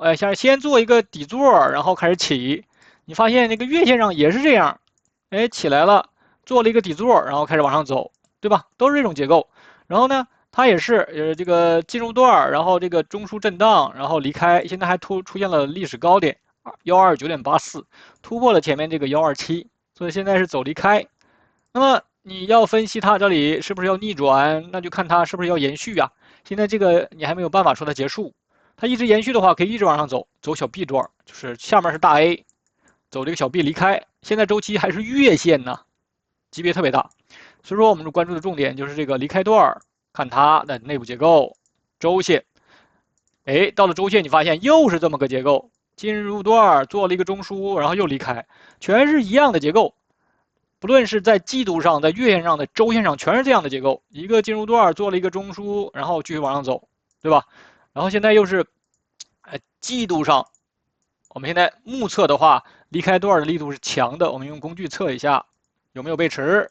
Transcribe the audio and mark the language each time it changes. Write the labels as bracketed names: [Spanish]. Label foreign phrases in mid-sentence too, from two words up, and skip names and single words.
[Chinese] 哎，先做一個底座，然後開始起，你發現那個月線上也是這樣，哎，起來了，做了一個底座，然後開始往上走，對吧？都是這種結構。然後呢，它也是這個進入段，然後這個中樞震盪，然後離開，現在還出現了歷史高點129.84，突破了前面這個127，所以現在是走離開。那麼你要分析它這裡是不是要逆轉，那就看它是不是要延續啊。現在這個你還沒有辦法說它結束，它一直延續的話，可以一直往上走，走小 B 段，就是下面是大 A，走這個小 B 離開。現在週期還是月線呢，級別特別大，所以說我們關注的重點就是這個離開段。看它的內部結構，週線，哎，到了週線，你發現又是這麼個結構，進入段做了一個中樞，然後又離開，全是一樣的結構。不論是在季度上、在月线上、在周線上，全是这樣的结構。一个进入段做了一个中枢，然後繼續往上走，對吧？然後現在又是，季度上，我們現在目測的話，離開段的力度是強的。我們用工具測一下有沒有背馳。